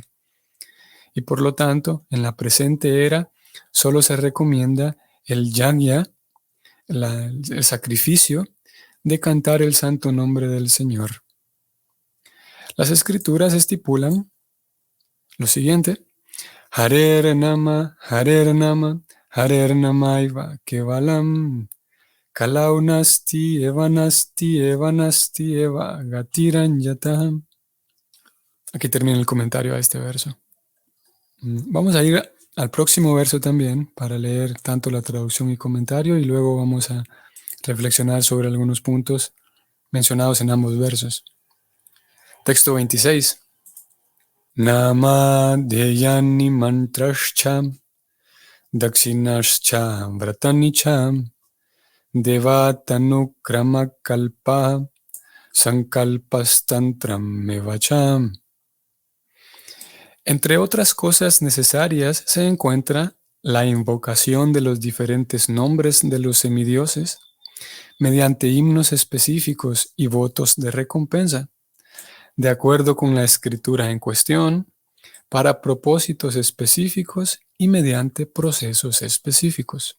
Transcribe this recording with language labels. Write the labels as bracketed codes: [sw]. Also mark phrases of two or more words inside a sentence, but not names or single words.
[es] Y por lo tanto, en la presente era, solo se recomienda el yagya, el sacrificio de cantar el santo nombre del Señor. Las escrituras estipulan lo siguiente: [sa] Harer Nama, Harer Nama, Harer Namaiva Kevalam, Kalau Nasti, Evanasti, Evanasti, Eva Gatiran Yatam. [es] Aquí termina el comentario a este verso. Vamos a ir al próximo verso también para leer tanto la traducción y comentario, y luego vamos a reflexionar sobre algunos puntos mencionados en ambos versos. Texto 26. [sa] Nama deyani mantrashcha dakshinashcha vratanicha devatanu kalpa sankalpastantram mevacham. [es] Entre otras cosas necesarias se encuentra la invocación de los diferentes nombres de los semidioses mediante himnos específicos y votos de recompensa, de acuerdo con la escritura en cuestión, para propósitos específicos y mediante procesos específicos.